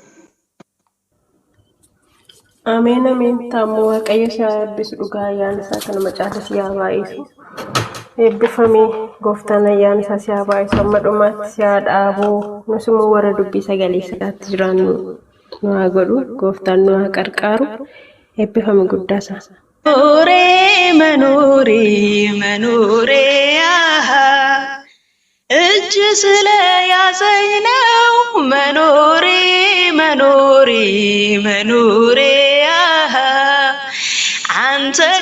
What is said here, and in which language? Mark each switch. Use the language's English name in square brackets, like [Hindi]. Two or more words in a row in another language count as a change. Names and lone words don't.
[Oromo] Ameen ameen taammoo waaqayyo si haa eebbisu dhugaa ayyaana isaa kana macaafa si haa baay'isu. Eebbifamee gooftaan ayyaana isaa si haa baay'isu amma dhumaatti si haa dhaabuu nus immoo warra dubbii sagalee isaatti jiraannu nu haa godhu gooftaan nu haa qarqaaru eebbifame guddaa isaa. [Amharic] መኖሬ አሃ እጅ ስለያዘኝ ነው መኖሬ አሃ አንተ